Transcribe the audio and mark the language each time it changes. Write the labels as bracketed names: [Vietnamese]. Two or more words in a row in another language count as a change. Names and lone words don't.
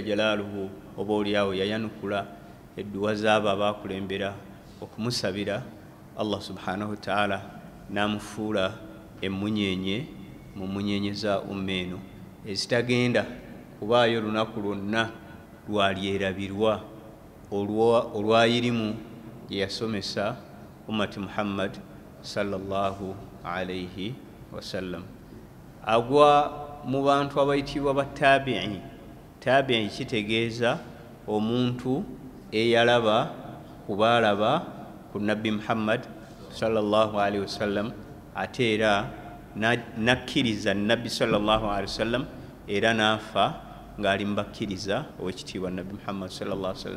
[Ganda] jalaaluhu oba oliawo yayanukula edduwa zaabo abaakulembera okumusabira [Arabic] الله سبحانه وتعالى [Ganda] n'amufuula emunyenye mu munyenye za umma eno ezitagenda kubaayo lunaku lwonna lwalyerabirwa olwayirimu gye yasomesa [Arabic] أمة محمد صلى الله عليه وسلم. [Ganda] Agwa mu bantu abayitibwa batabi'i. Tabi'i kitegeeza omuntu eyalaba kubalaba ku Nabbi Muhammad [Arabic] صلى الله عليه وسلم [Ganda] ate era nakkiriza Nabbi [Arabic] صلى الله عليه وسلم [Ganda] era naafa ng'ali mubakkiriza ow'ekitiibwa Nabbi Muhammad [Arabic] صلى الله عليه وسلم.